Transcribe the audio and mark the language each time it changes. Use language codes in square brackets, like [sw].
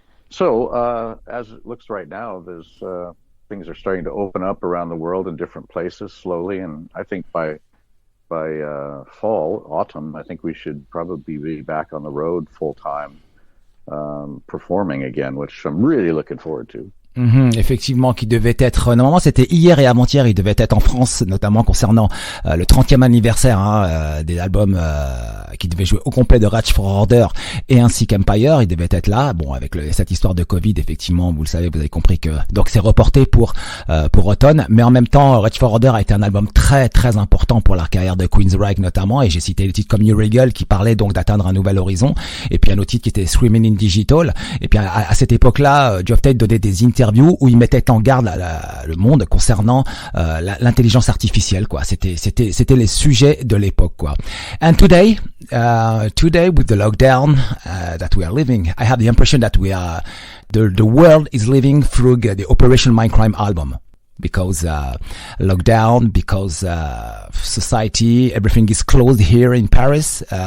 [en] So as it looks right now, there's things are starting to open up around the world in different places slowly, and I think by autumn, I think we should probably be back on the road full time, performing again, which I'm really looking forward to. [fr] Effectivement, qui devait être, normalement c'était hier et avant-hier, il devait être en France, notamment concernant le 30e anniversaire des albums qui devaient jouer au complet de Reach for Order et ainsi qu'Empire. Il devait être là. Bon, avec cette histoire de Covid, effectivement, vous le savez, vous avez compris que donc c'est reporté pour automne. Mais en même temps, Reach for Order a été un album très très important pour la carrière de Queensryche notamment. Et j'ai cité des titres comme New Regal qui parlait donc d'atteindre un nouvel horizon. Et puis un autre titre qui était Screaming in Digital. Et puis à cette époque-là, Geoff Tate donnait des interviews où il mettait en garde le monde concernant l'intelligence artificielle, quoi. C'était les sujets de l'époque, quoi. [en] And today with the lockdown that we are living, I have the impression that we are the world is living through the Operation Mindcrime album. Because lockdown, because society, everything is closed here in Paris.